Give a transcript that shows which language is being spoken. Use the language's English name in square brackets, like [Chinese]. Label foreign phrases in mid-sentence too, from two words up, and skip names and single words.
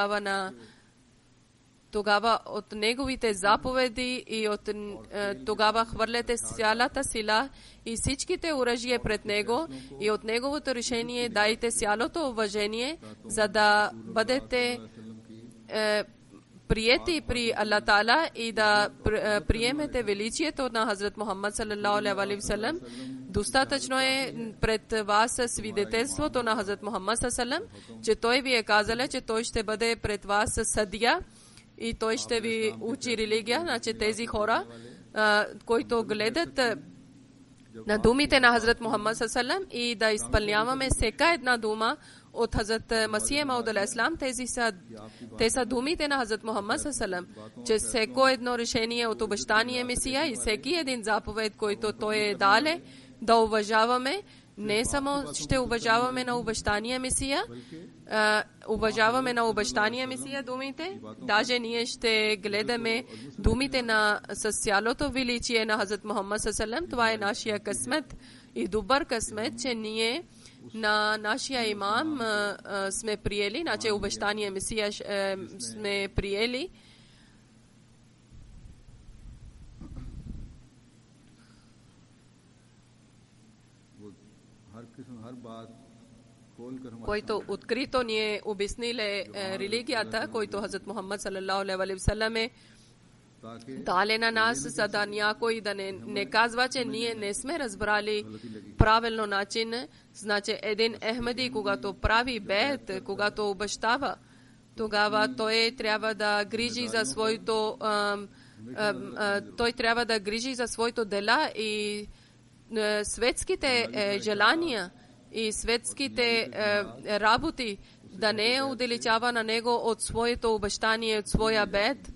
[Bulgarian] тогава от неговите заповеди и тогава хвърляте цялата сила и всичките оръжия пред него и от неговото решение дайте цялото уважение, за да бъдете приети при [Arabic] الله تعالى [Bulgarian] и да приемете величието на Хазрат Мухаммад [Arabic] صلى الله عليه وسلم. [Bulgarian] Достатъчно е пред вас свидетелството на Хазрат Мухаммад [Arabic] صلى الله عليه وسلم, [Bulgarian] че той ви е казал, че той ще бъде пред вас съдия и той ще ви учи религия. Значи тези хора, които гледат на думите на Хазрат Мухаммад [Arabic] صلى الله عليه وسلم [Bulgarian] и да изпълняваме всяка една дума от Хазрат Масия Мауд алейхиссалам, те са думите на Хазрат Мухаммад [Arabic] صلى الله عليه وسلم, [Bulgarian] че всяко едно решение от обещание Месия и всеки един заповед, който той е дале, да уважаваме. Не само ще уважаваме на обещания Месия, уважаваме на обещания Месия думите, даже ние ще гледаме думите с цялото величие на Хазрат Мухаммад [Arabic] صلى الله عليه وسلم. [Bulgarian] Това е нашия късмет и добър късмет, че ние на нашия имам сме приели, значи обещание Месия сме приели. Който открито ни е обяснили религията, който Хазрат Мухаммад [Arabic] صلى الله عليه وسلم [Bulgarian] е дали на нас, за да някой да не казва, че ние не сме разбрали правилно начин. Значи един Ахмади, когато прави бейт, когато обещава, тогава той трябва да грижи за своето дела и светските желания и светските работи, да не удалечава на него от своето обещание, от своя бейт.